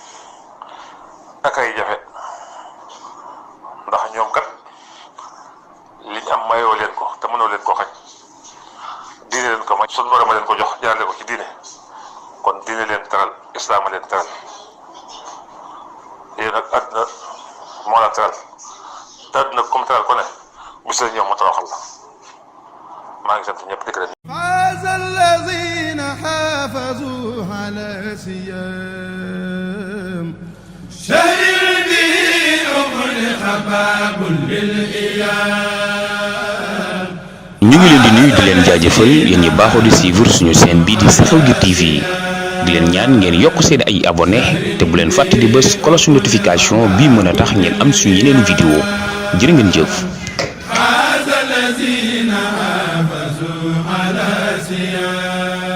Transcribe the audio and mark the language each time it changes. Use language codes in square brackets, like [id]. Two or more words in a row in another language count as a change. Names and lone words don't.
[wo] ndax ñoom kat liñ am mayoo leen ko te mënoo leen ko xañ diine leen ko may suñ borom a leen ko jox jaarale ko ci diine kon diine leen teral islaam a leen teral yéen nag àdduna moo la teral te àdduna comme teral ko ne bis la ñoom mu toroxal la maa ngi sant ñëpp di gërëm. [ar] فاز الذين حافظوا على سيام شهر به أغلق باب للإيام. [wo] ñu ngi leen di nuyu di leen jaajëfal yéen ñi baaxoo di suivre suñu chaîne bii di Xew-Gi TV di leen ñaan ngeen yokk seen ay abonné te bu leen fàtte di bës [fr] cloche notification [wo] bii mën a tax ngeen am suñu yeneen vidéo jërë ngeen jëf. [ar] فاز الذين حافظوا على سيام